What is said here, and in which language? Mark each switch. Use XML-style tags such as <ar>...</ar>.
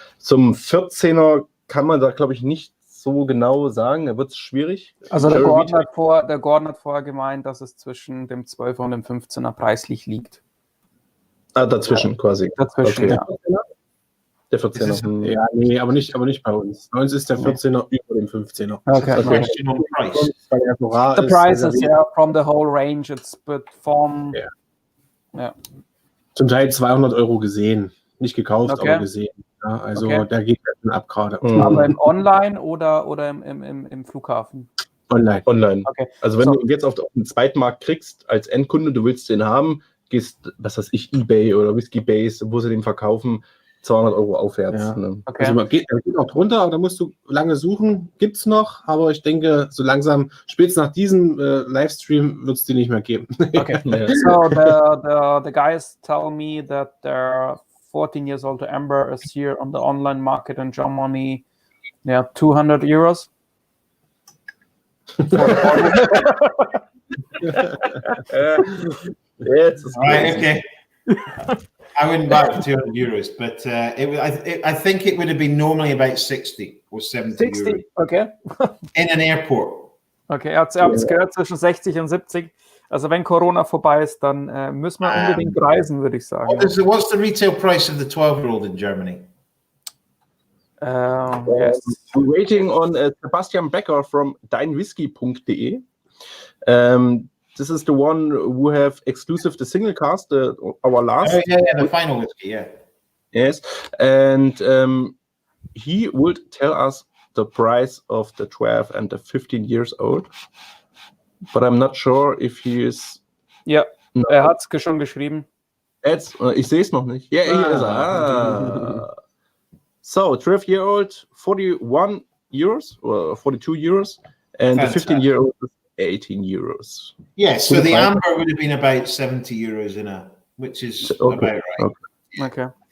<de>Zum 14er kann man da, glaube ich, nicht so genau sagen, da wird es schwierig. Also der Gordon hat vorher gemeint, dass es zwischen dem 12er und dem 15er preislich liegt. Ah, dazwischen quasi. Dazwischen, Okay. ja. Der 14er. Ja, nee, aber nicht bei uns. Bei uns ist der 14er über dem 15er. Okay.</de> <en>Question on price. The prices, yeah, from the whole range, it's but from...</en> <de>Ja. Zum Teil 200 € gesehen. Nicht gekauft, aber gesehen. Ja, also da geht es ab gerade. Aber im Online oder im Flughafen? Online. Okay. Also wenn du jetzt auf den Zweitmarkt kriegst, als Endkunde, du willst den haben, gehst, was weiß ich, eBay oder Whiskybase, wo sie den verkaufen, 200 € aufwärts. Ja. Ne? Okay. Also man geht auch drunter, aber da musst du lange suchen. Gibt es noch, aber ich denke, so langsam, spätestens nach diesem Livestream wird es die nicht mehr geben. Okay.</de> <en>So the guys tell me that their 14 years old Amber is here on the online market in Germany. Yeah, 200 €. Right, okay. I wouldn't buy it for 200 euros, but I think it would have been normally about 60 or 70 60, euros. okay. In an airport.</en> <de>Okay, ihr habt es gehört, zwischen 60 und 70. Also wenn Corona vorbei ist, dann müssen wir unbedingt reisen, würde ich sagen.</de> <en>What's the retail price of the 12-year-old in Germany? Yes. I'm waiting on Sebastian Becker from deinwhisky.de. This is the one who have exclusive the single cast, our last. Oh, yeah, the final whiskey, yeah. Yes, and he would tell us the price of the 12 and the 15 years old. But I'm not sure if he is...</en> <de>Ja, er hat es schon geschrieben. Ich sehe es noch nicht. Ja, hier ist er.</de> <en>So, 12-year-old, 41 euros or 42 euros, and the 15-year-old is 18 euros. Yeah, so the amber would have been about 70 euros which is about right. Okay.</en>